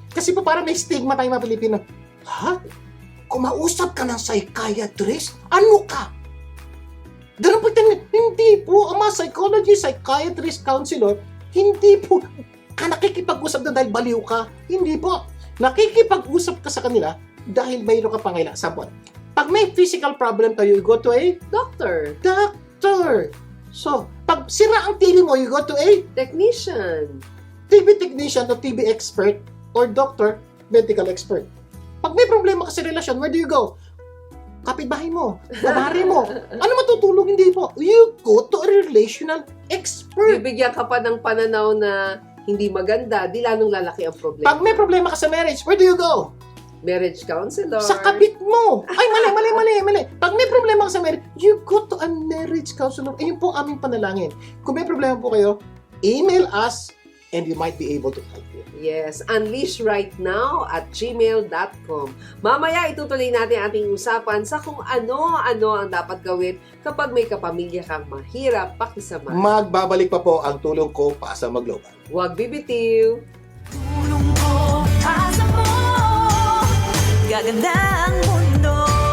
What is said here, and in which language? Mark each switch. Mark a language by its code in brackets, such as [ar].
[tl] Kasi po parang may stigma tayong mga Pilipino. Ha? Kumausap ka ng psychiatrist? Ano ka? Ganun po tingin. Hindi po. Ang mga psychologist, psychiatrist, counselor, hindi po nakikipag-usap na dahil baliw ka. Hindi po. Nakikipag-usap ka sa kanila dahil mayroon ka pangailangan. Sample. Pag may [en] physical problem kayo, you go to a Doctor. doctor. So, [tl] pag sira ang TV mo, [en] you go to a Technician. TV technician o TV expert or doctor, medical expert. [tl] Pag may problema ka sa relasyon, [en] where do you go? [tl] Kapitbahay mo, kabari mo. Ano matutulog? Hindi po. [en] You go to a relational expert. [tl] Bibigyan ka pa ng pananaw na hindi maganda, di lalong lalaki ang problema. Pag may problema ka sa marriage, [en] where do you go? Marriage counselor. [tl] Sa kabit mo. Ay, mali. Pag may problema ka sa marriage, [en] you go to a marriage counselor. [tl] Ayun po aming panalangin. Kung may problema po kayo, [en] email us and we might be able to help you. Yes, unleashrightnow@gmail.com. [tl] Mamaya itutuloy natin ating usapan sa kung ano-ano ang dapat gawin kapag may kapamilya kang mahirap pakisama. Magbabalik pa po ang tulong ko pa sa Global. Huwag bibitiw. Tulong ko, asa mo, gaganda ang mundo.